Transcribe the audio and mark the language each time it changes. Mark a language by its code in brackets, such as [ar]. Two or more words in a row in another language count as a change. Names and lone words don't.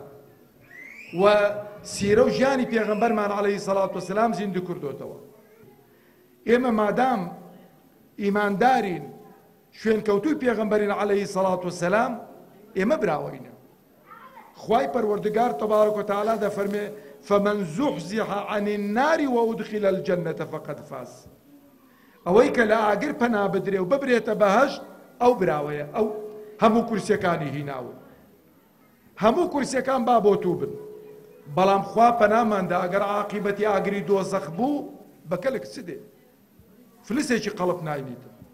[ckb] و سیرە و ژیانی پێغەمبەرمان [ar] عەلەیهی سەڵات وەسەلام [ckb] زیندوو کردوتەوە ئێمە مادام ئیماندارین شوێنکەوتووی پێغەمبەرین [ar] عەلەیهی سەڵات [ckb] وەسەلام ئێمە براوەینە خوای پەروەردگار [ar] تەبارەک وتەعالا [ckb] دەفەرمێ [ar] فمن زحزح عن النار وأدخل الجنة فقد فاز [ckb] ئەوەی کە لە ئاگر پەنا بدرێ و ببرێتە بەهەشت ئەو براوەیە ئەو هەموو کورسیەکانی هیناون هەموو کورسیەکان با بۆ تو بن بەڵام خوا پەناماندا ئەگەر عاقیبەتی ئاگری دۆزەخ بوو بەکەلک چ دێ فلسێکی قەڵب ناینیتە